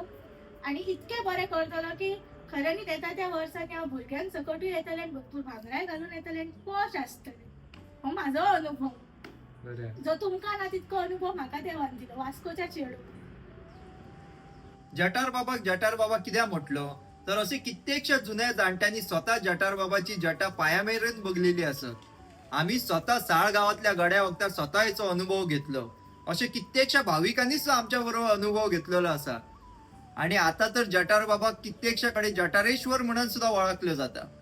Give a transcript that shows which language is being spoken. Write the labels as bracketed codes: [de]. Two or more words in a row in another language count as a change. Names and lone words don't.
[kok] आणि इतके बरे करतलो की खऱ्यांनी येता त्या वर्सांनी हांव भुरग्यांक सकटूय येतले आणि भरपूर भांगराय घालून येतले आणि पोश आसतले. हो माझो अनुभव जो तुमका ना तितको अनुभव म्हाका देवान दिलो वास्कोच्या चेडू. [mr] जटार बाबा कित्याक म्हटलं तर असे कित्येकशा जुन्या जाणट्यांनी स्वतः जटार बाबाची जटा पायामेरेन बघलेली असत. आम्ही स्वतः साळ गावातल्या गड्या वक्तार स्वतः याचो अनुभव घेतलो. असे कित्येकशा भाविकांनी सुद्धा आमच्या बरोबर अनुभव घेतलेला असा. आणि आता तर जटार बाबा कित्येकशाकडे जटारेश्वर म्हणून सुद्धा ओळखलं जातं.